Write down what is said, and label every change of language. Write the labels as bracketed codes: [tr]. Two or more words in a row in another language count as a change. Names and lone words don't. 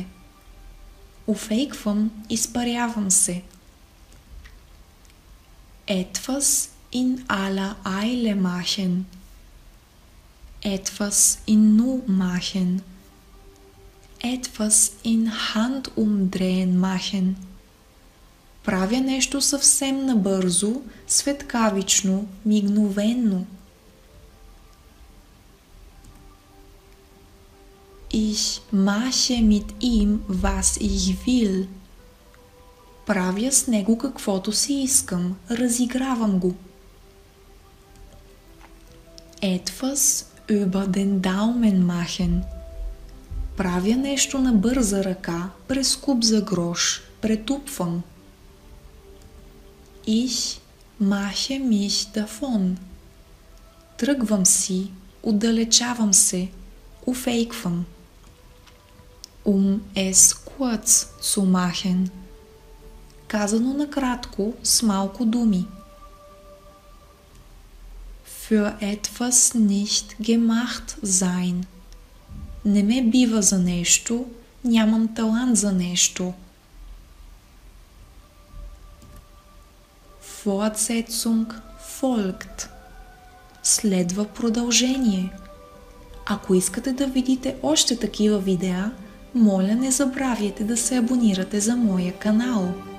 [bg] Уфейквам, изпарявам се. [de] Etwas in aller Eile machen. Etwas in Nu machen. Etwas in Handumdrehen machen. [bg] Правя нещо съвсем набързо, светкавично, мигновенно. [de] Ich mache mit ihm, was ich will. [bg] Правя с него каквото си искам, разигравам го. [de] Etwas über den Daumen machen. [bg] Правя нещо на бърза ръка, през куп за грош, претупвам. [de] Ich mache mich davon. [bg] Тръгвам си, отдалечавам се, уфейквам. [de] Es kurz zu machen. [bg] Казано накратко, с малко думи. [de] Für etwas nicht gemacht sein. [bg] Не ме бива за нещо, нямам талант за нещо. [de] Fortsetzung folgt. [bg] Следва продължение. Ако искате да видите още такива видеа, моля не забравяйте да се абонирате за моя канал.